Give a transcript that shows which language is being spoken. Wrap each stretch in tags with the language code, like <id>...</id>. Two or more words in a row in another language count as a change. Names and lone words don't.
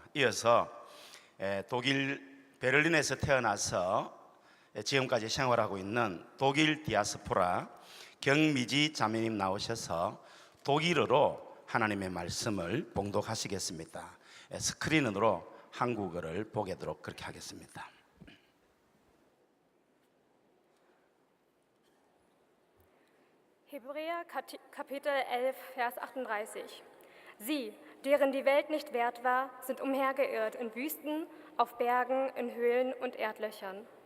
<ko>이어서 독일 베를린에서 태어나서 지금까지 생활하고 있는 독일 디아스포라 경미지 자매님 나오셔서 독일어로 하나님의 말씀을 봉독하시겠습니다. 스크린으로 한국어를 보게 되도록 그렇게 하겠습니다.</ko> <de>Hebräer Kapitel 11, Vers 38. Sie, deren die Welt nicht wert war, sind umhergeirrt in Wüsten, auf Bergen, in Höhlen und Erdlöchern.</de>